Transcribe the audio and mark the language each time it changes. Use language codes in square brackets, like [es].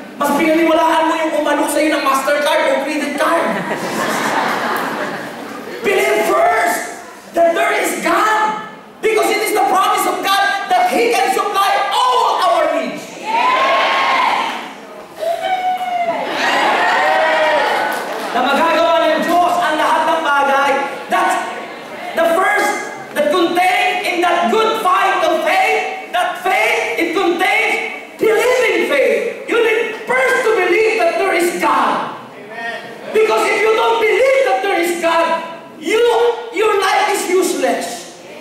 [tl] Mas pinaniwalaan mo yung umanok sa'yo ng MasterCard o credit card. [en] Believe first that there is God, because it is the promise of God that He can supply all our needs. [tl] Na magagawa ng Diyos ang lahat ng bagay. [en] That's the first that contained in that good fight of faith. That faith, it contains believing faith. You need first to believe that there is God. Because if you don't believe that there is God, your life is useless.